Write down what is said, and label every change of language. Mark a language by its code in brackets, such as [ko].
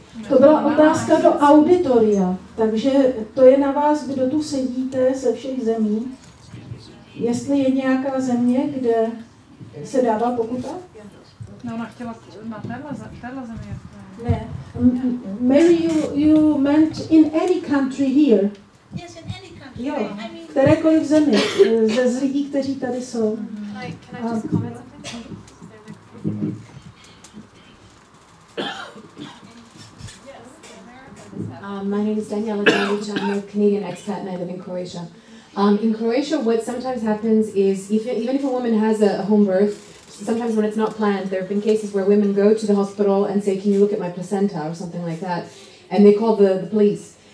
[cs] To byla otázka do auditoria, takže to je na vás, kdo tu sedíte ze všech zemí. Jestli je nějaká země, kde se dává pokuta? No, ona chtěla na téhle zemi. Ne. [en] Mary, you meant in any country here. Yes, in any country. [cs] Jo, [en] I mean, [cs] kterékoliv zemi, z lidí, kteří tady jsou. [en] Like, can I just comment something? My name is Daniela Danic. I'm a Canadian expat and I live in Croatia. In Croatia, what sometimes happens is, even if a woman has a home birth, sometimes when it's not planned, there have been cases where women go to the hospital and say, can you look at my placenta or something like that, and they call the police.